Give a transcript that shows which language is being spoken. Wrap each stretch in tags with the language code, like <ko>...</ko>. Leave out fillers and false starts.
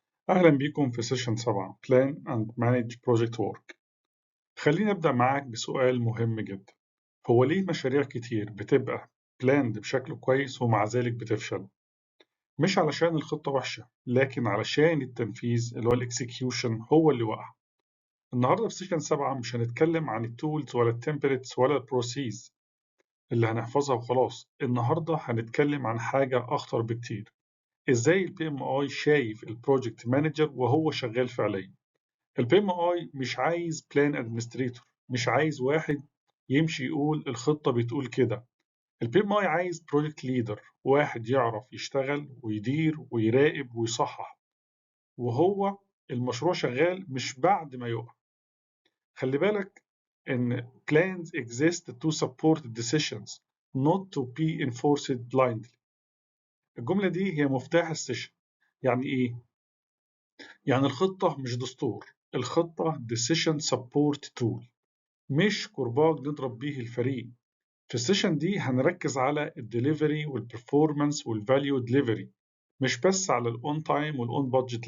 <ar>أهلا بكم في سيشن 7</ar> <en>Plan and Manage Project Work.</en> <ar>خليني أبدأ معاك بسؤال مهم جدا. هو ليه مشاريع كتير بتبقى planned بشكل كويس ومع ذلك بتفشل؟ مش علشان الخطة وحشة، لكن علشان التنفيذ اللي هو الإكسكيوشن هو اللي وقع. النهاردة في سيشن 7 مش هنتكلم عن التولز ولا التمبلتس ولا البروسيس اللي هنحفظها وخلاص. النهاردة هنتكلم عن حاجة أخطر بكتير. ازاي البي ام اي شايف البروجكت مانجر وهو شغال فعليا. البي ام اي مش عايز بلان ادمنستريتور، مش عايز واحد يمشي يقول الخطة بتقول كده. البي ام اي عايز بروجكت ليدر، واحد يعرف يشتغل ويدير ويراقب ويصحح وهو المشروع شغال، مش بعد ما يقع. خلي بالك ان</ar> <en>plans exist to support decisions not to be enforced blindly.</en> <ar>الجملة دي هي مفتاح السيشن. يعني ايه؟ يعني الخطة مش دستور، الخطة</ar> <en>decision support tool،</en> <ar>مش كرباج نضرب بيه الفريق. في السيشن دي هنركز على الدليفري والبرفورمانس والفاليو دليفري، مش بس على الاون تايم والاون بادجت.</ar>